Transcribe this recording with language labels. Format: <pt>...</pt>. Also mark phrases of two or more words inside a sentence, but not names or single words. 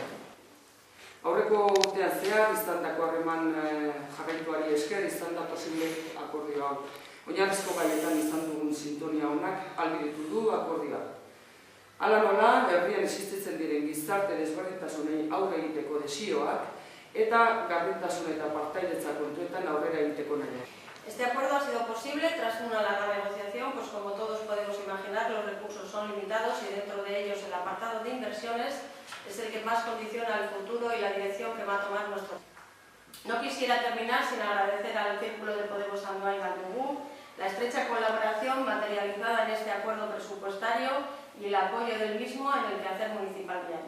<eu>Aurreko urtean zehar, izandako harreman jarraituari esker, izan da posible akordio hau. Oinarrizko gaietan izan dugun sintonia honak ahalbidetu du akordioa. Hala nola, herrian existitzen diren gizarte desberdintasunei aurre egiteko desioak eta gardentasun eta partaidetza kontuetan aurrera egiteko nahi.</eu> <es>Este acuerdo ha sido posible tras una larga negociación, pues como todos podemos imaginar, los recursos son limitados y dentro de ellos el apartado de inversiones es el que más condiciona el futuro y la dirección que va a tomar nuestro. No quisiera terminar sin agradecer al Círculo de Podemos Andoain Galdogu la estrecha colaboración materializada en este acuerdo presupuestario y el apoyo del mismo en el quehacer municipal diario.</es>